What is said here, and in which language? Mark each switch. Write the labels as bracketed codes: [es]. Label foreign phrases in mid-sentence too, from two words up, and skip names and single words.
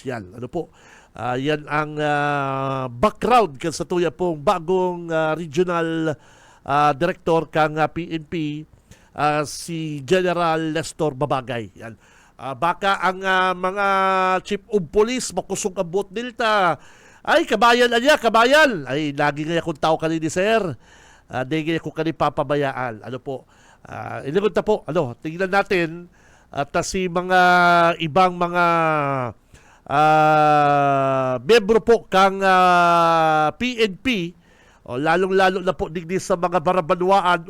[bik] Yan, yan ang background kan sa tuya pong bagong [en] regional director [bik] kang PNP, si General Nestor Babagay. Yan. Baka ang mga [en] chief of police [bik] makusog ang buot nilta. [tl] Ay, kabayan. [bik] Ay, lagi nga akong tao kanini, sir. Di nga akong kanini papabayaan. Inigot na po. [tl] Tingnan natin at si mga ibang mga membro po kang PNP, lalong-lalo na po digdi sa mga barabanwaan.